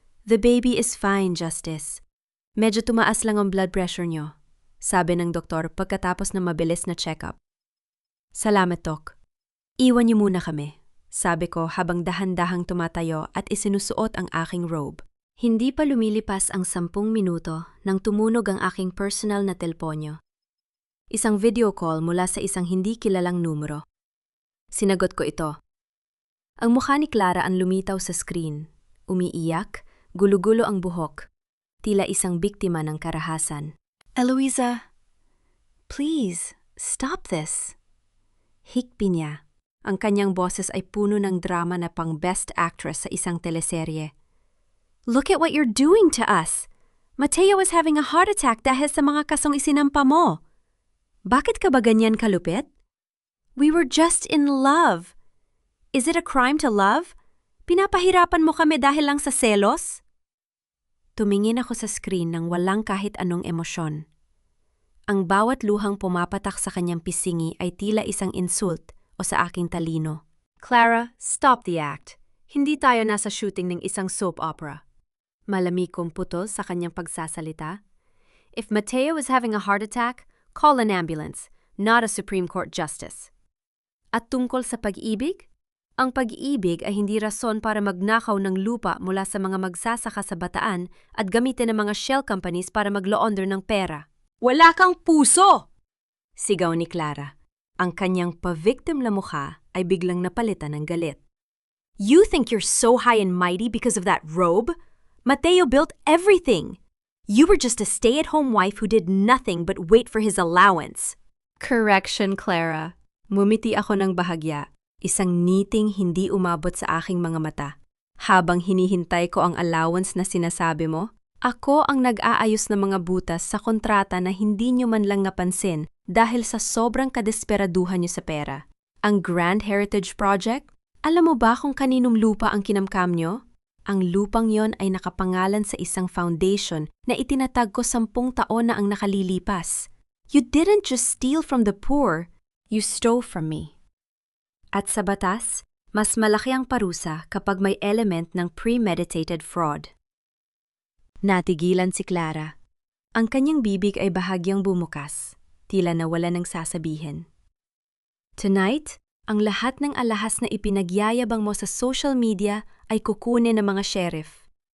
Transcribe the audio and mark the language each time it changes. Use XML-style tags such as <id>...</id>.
<en>The baby is fine, Justice.</en> <tl>Medyo tumaas lang ang blood pressure nyo, sabi ng doktor pagkatapos ng mabilis na check-up. Salamat, Doc. Iwan niyo muna kami, sabi ko habang dahan-dahang tumatayo at isinusuot ang aking robe. Hindi pa lumilipas ang 10 minuto nang tumunog ang aking personal na telponyo. Isang video call mula sa isang hindi kilalang numero. Sinagot ko ito. Ang mukha ni Clara ang lumitaw sa screen. Umiiyak, gulo-gulo ang buhok. Tila isang biktima ng karahasan.</tl> <en>Eloisa, please, stop this.</en> <tl>Hikbi niya. Ang kanyang boses ay puno ng drama na pang best actress sa isang teleserye.</tl> <en>Look at what you're doing to us. Mateo is having a heart attack</en> <tl>dahil sa mga kasong isinampa mo. Bakit ka ba ganyan kalupit?</tl> <en>We were just in love. Is it a crime to love?</en> <tl>Pinapahirapan mo kami dahil lang sa selos? Tumingin ako sa screen nang walang kahit anong emosyon. Ang bawat luhang pumapatak sa kanyang pisingi ay tila isang insult o sa aking talino. Clara,</tl> <en>stop the act.</en> <tl>Hindi tayo nasa shooting ng isang soap opera. Malamig kong putol sa kanyang pagsasalita.</tl> <en>If Mateo is having a heart attack, call an ambulance, not a Supreme Court justice.</en> <tl>At tungkol sa pag-ibig? Ang pag-ibig ay hindi rason para magnakaw ng lupa mula sa mga magsasaka sa Bataan at gamitin ng mga shell companies para mag-launder ng pera. Wala kang puso! Sigaw ni Clara. Ang kanyang pa-victim na mukha ay biglang napalitan ng galit.</tl> <en>You think you're so high and mighty because of that robe? Mateo built everything. You were just a stay-at-home wife who did nothing but wait for his allowance. Correction, Clara.</en> <tl>Mumiti ako ng bahagya, isang ngiting hindi umabot sa aking mga mata. Habang hinihintay ko ang allowance na sinasabi mo, ako ang nag-aayos ng mga butas sa kontrata na hindi nyo man lang napansin dahil sa sobrang kadesperaduhan nyo sa pera. Ang Grand Heritage Project? Alam mo ba kung kaninong lupa ang kinamkam nyo? Ang lupang yon ay nakapangalan sa isang foundation na itinatag ko 10 taon na ang nakalilipas.</tl> <en>You didn't just steal from the poor, you stole from me.</en> <tl>At sa batas, mas malaki ang parusa kapag may element ng premeditated fraud. Natigilan si Clara. Ang kanyang bibig ay bahagyang bumukas, tila nawala ng sasabihin. Tonight, ang lahat ng alahas na ipinagyayabang mo sa social media ay kukunin ng mga sheriff.</tl>